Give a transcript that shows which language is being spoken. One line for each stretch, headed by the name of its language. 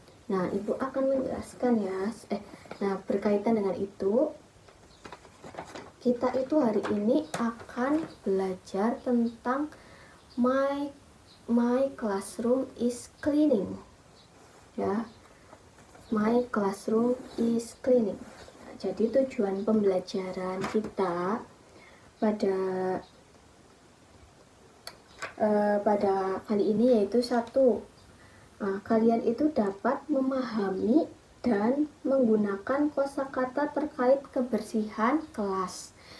Indonesian: Nah, Ibu akan menjelaskan ya. Nah, berkaitan dengan itu, kita itu hari ini akan belajar tentang
English: my classroom is cleaning.
Indonesian: Ya.
English: My classroom is cleaning.
Indonesian: Nah, jadi tujuan pembelajaran kita pada kali ini yaitu satu, kalian itu dapat memahami dan menggunakan kosakata terkait kebersihan kelas.